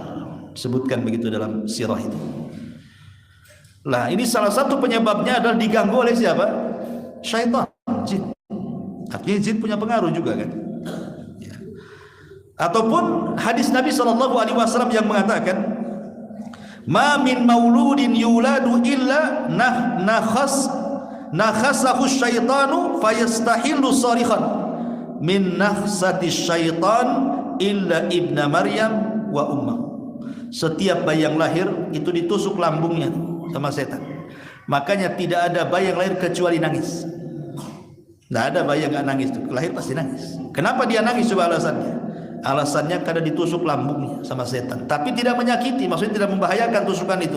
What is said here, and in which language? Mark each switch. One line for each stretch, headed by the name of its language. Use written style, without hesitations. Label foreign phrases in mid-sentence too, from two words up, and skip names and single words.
Indonesian: Sebutkan begitu dalam sirah itu. Lah, ini salah satu penyebabnya adalah diganggu oleh siapa? Syaitan, jin. Artinya jin punya pengaruh juga kan. Ya. Ataupun hadis Nabi SAW yang mengatakan,
Arabic: ما من مولود يولد إلا نخسه الشيطان فيستهل صارخا من نخسة الشيطان إلا ابن مريم وأمه.
Indonesian: Setiap bayi yang lahir itu ditusuk lambungnya sama setan. Makanya tidak ada bayi yang lahir kecuali nangis. Tidak ada bayi yang gak nangis, lahir pasti nangis. Kenapa dia nangis? Coba alasannya. Alasannya karena ditusuk lambungnya sama setan, tapi tidak menyakiti, maksudnya tidak membahayakan tusukan itu.